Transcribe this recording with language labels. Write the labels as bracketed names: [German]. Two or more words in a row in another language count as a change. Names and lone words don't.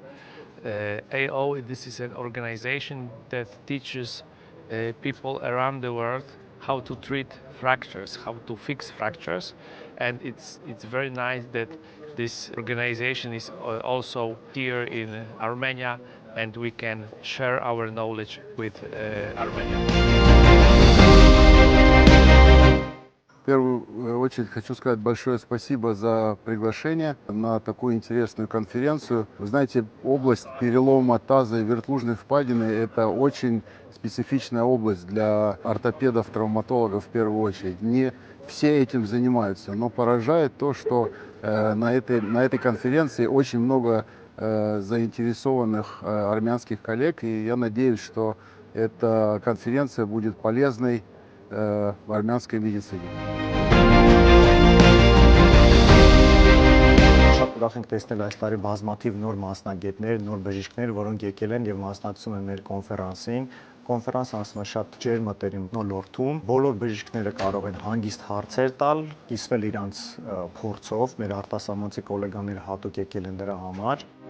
[English] AO, this is an organization that teaches people around the world how to treat fractures, how to fix fractures, and it's very nice that this organization is also here in Armenia, and we can share our knowledge with Armenia. [Russian] В первую очередь хочу сказать большое спасибо за приглашение на такую интересную конференцию. Вы знаете, область перелома таза и вертлужной впадины – это очень специфичная область для ортопедов, травматологов в первую очередь. Не все этим занимаются, но поражает то, что на этой конференции очень много заинтересованных армянских коллег, и я надеюсь, что эта конференция будет полезной в армянской медицине. [Armenian] Շատ ուրախ ենք տեսնել այս տարի բազմաթիվ նոր մասնագետներ, նոր բժիշկներ, որոնք եկել են եւ մասնակցում են մեր կոնֆերանսին։ Կոնֆերանսը անցնում է շատ ջերմատերին ոլորտում։ Բոլոր բժիշկները կարող են հանգիստ հարցեր տալ, կիսվել իրանց փորձով։ Մեր արտասահմանցի գոլեգաները հատուկ եկել են դրա համար։